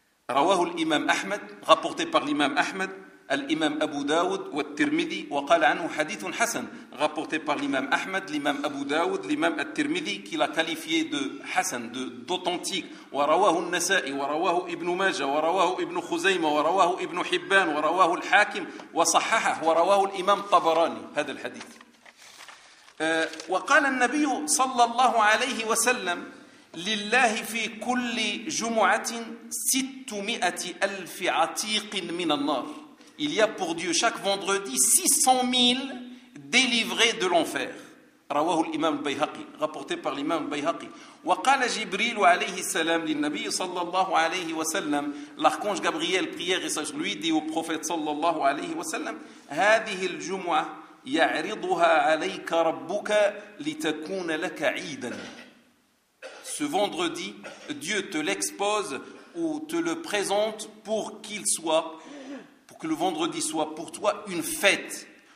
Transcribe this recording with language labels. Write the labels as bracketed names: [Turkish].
[Arabic] رواه الإمام أحمد, [French] rapporté par l'imam Ahmed, [Arabic] الإمام أبو داود والترمذي, وقال عنه حديث حسن, [French] rapporté par l'imam Ahmed, l'imam أبو داود, l'imam الترمذي, qui l'a qualifié de حسن, d'authentique. [Arabic] ورواه النسائي ورواه ابن ماجه ورواه ابن خزيمة ورواه ابن حبان ورواه الحاكم وصححه ورواه الإمام طبراني هذا الحديث. وقال النبي صلى الله عليه وسلم لله في كل جمعة 600,000 عتيق من النار. [French] Il y a pour Dieu chaque vendredi 600,000 délivrés de l'enfer. [Arabic] رواه الإمام البيهقي. [French] Rapporté par l'imam البيهقي. [Arabic] وقال جبريل عليه السلام للنبي صلى الله عليه وسلم [French] l'archange Gabriel prière et sage lui dit au prophète [Arabic] صلى الله عليه وسلم هذه الجمعة يعرضها عليك ربك لتكون لك عيدا. [French] Ce vendredi, Dieu te l'expose ou te le présente pour qu'il soit, pour que le vendredi soit pour toi une fête.